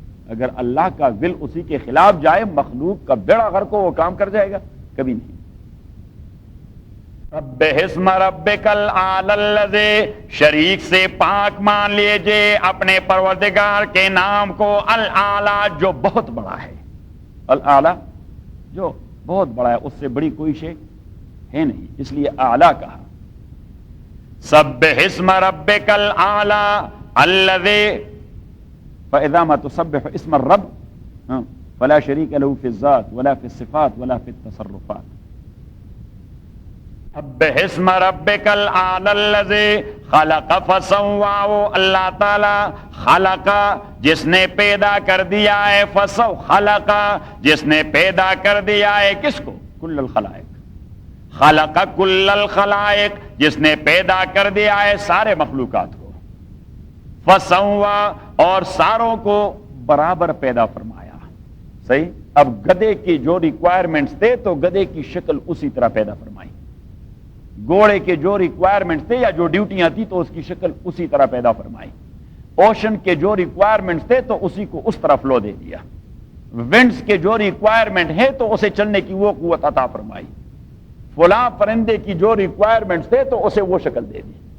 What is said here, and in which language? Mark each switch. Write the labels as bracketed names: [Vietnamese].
[Urdu] اگر اللہ کا ول اسی کے خلاف جائے، مخلوق کا بیڑا غرق ہو، وہ کام کر جائے گا؟ کبھی نہیں۔ [Arabic] سبح اسم ربک الاعلی الذی، [Urdu] شریک سے پاک مان لیجئے اپنے پروردگار کے نام کو، الاعلی جو بہت بڑا ہے، الاعلی جو بہت بڑا ہے، اس سے بڑی کوئی شے ہے نہیں، اس لیے اعلیٰ کہا. [Arabic] سبح اسم ربک الاعلی الذی، فاذا ما تسبح اسم الرب فلا شریک له فی الذات ولا فی الصفات ولا فی التصرفات. سبح اسم ربک الاعلی الذی خلق فسوى، [Urdu] اللہ تعالی خلق جس نے پیدا کر دیا ہے، فسو خلق جس نے پیدا کر دیا ہے کس کو؟ [Arabic] کل الخلائق. خلق کل الخلائق [Urdu] جس نے پیدا کر دیا ہے سارے مخلوقات کو. فسوى اور ساروں کو برابر پیدا فرمایا. صحیح. اب گدھے کی جو ریکوائرمنٹس تھے تو گدھے کی شکل اسی طرح پیدا فرمائی، گھوڑے کے جو ریکوائرمنٹس تھے یا جو ڈیوٹیاں تھی تو اس کی شکل اسی طرح پیدا فرمائی. اوشن کے جو ریکوائرمنٹس تھے تو اسی کو اس طرح فلو دے دیا. ونڈز کے جو ریکوائرمنٹ ہے تو اسے چلنے کی وہ قوت عطا فرمائی. فلاں پرندے کی جو ریکوائرمنٹس تھے تو اسے وہ شکل دے دی.